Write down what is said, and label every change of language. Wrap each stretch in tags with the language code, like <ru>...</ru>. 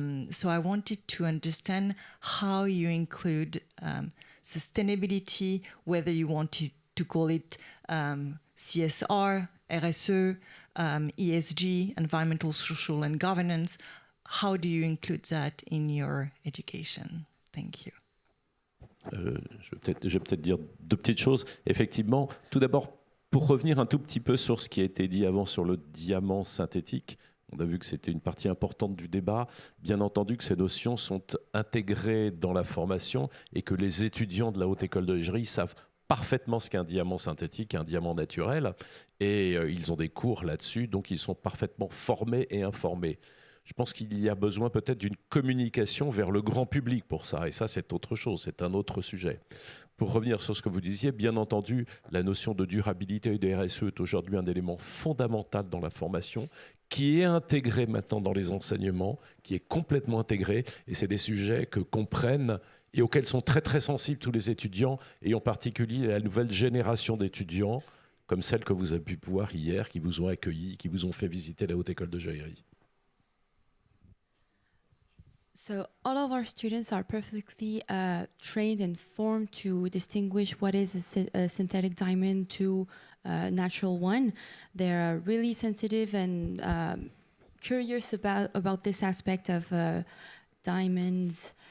<en>So I wanted to understand how you include sustainability, whether you wanted to call it CSR, RSE, ESG, environmental, social, and governance. How do you include that in your education? Thank you.</en> <fr>Je vais peut-être dire deux petites choses. Effectivement, tout d'abord, pour revenir un tout petit peu sur ce qui a été dit avant sur le diamant synthétique, on a vu que c'était une partie importante du débat. Bien entendu que ces notions sont intégrées dans la formation et que les étudiants de la Haute École de Joaillerie savent parfaitement ce qu'est un diamant synthétique, un diamant naturel, et ils ont des cours là-dessus, donc ils sont parfaitement formés et informés. Je pense qu'il y a besoin peut-être d'une communication vers le grand public pour ça, et ça c'est autre chose, c'est un autre sujet. Pour revenir sur ce que vous disiez, bien entendu, la notion de durabilité et de RSE est aujourd'hui un élément fondamental dans la formation, qui est intégré maintenant dans les enseignements, qui est complètement intégré, et c'est des sujets que comprennent et auxquels sont très très sensibles tous les étudiants, et en particulier la nouvelle génération d'étudiants, comme celle que vous avez pu voir hier, qui vous ont accueillis, qui vous ont fait visiter la Haute École de Joaillerie.</fr> <en>So all of our students are perfectly trained and formed to distinguish what is a synthetic diamond to a natural one. They're really sensitive and curious about this aspect of diamonds,</en>